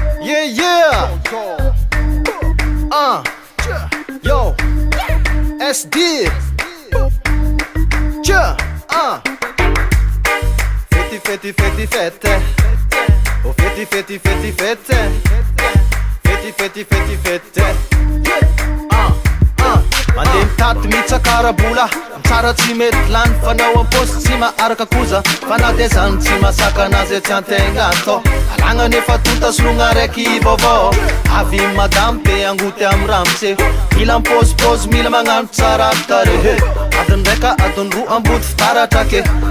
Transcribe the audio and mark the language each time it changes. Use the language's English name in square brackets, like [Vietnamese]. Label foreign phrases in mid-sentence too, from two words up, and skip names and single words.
[English] yeah. Yo, SD. Fete, fete, fete. Oh, fete, fete, fete, fete. Fete, fete, fete, fete. [Malagasy] Mandeha mitady mitsakarabola tsara tsy mety lany fanao am-posy tsy maharaka koza fa na dia zany tsy masaka anazy tsy antegna atao alagna nefa tonta sologna raiky vaovao avy madame be angoty amy ramotse mila mipôzipôzy mila magnano tsara tarehe adiny raika adiny roa ambody fitaratra ke